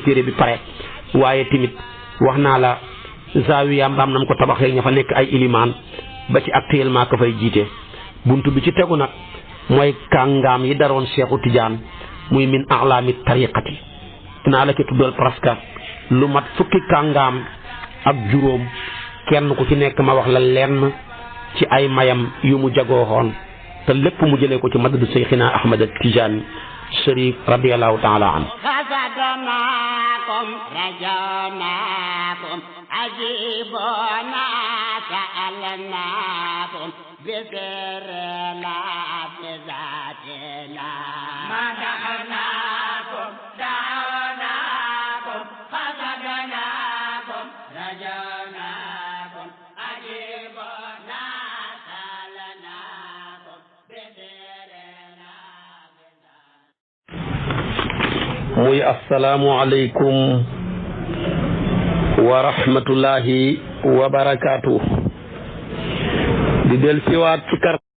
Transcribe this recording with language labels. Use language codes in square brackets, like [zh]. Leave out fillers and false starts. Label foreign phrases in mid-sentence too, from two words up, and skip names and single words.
[wo] téere bi pare waaye tamit wax naa la zaawiya mbaam nam ko tabaxee ña fa nekk ay ilimaan ba ci actuellement ka fay jiite buntu bi ci tegu nag mooy kàngaam yi daroon Cheikhu Tijaan muy [ar] من أعلام الطريقة [wo] dinaa la ko tuddal presque lu mat fukki kàngaam ak juróom kenn ku ci nekk ma wax la lenn ci ay mayam yu mu jagooxoon te lépp mu jëlee ko ci madadu Seyxina Ahmad Tijaan Sharif [ar] رضي الله تعالى عنه رجوناكم عجيبنا سألناكم بسرنا بذاتنا مدحناكم دعوناكم قصدناكم رجوناكم عجيبنا سألناكم بسرنا [wo] muy [ar] السلام عليكم و رحمة الله و بركاته [wo] di del siwaat ci kar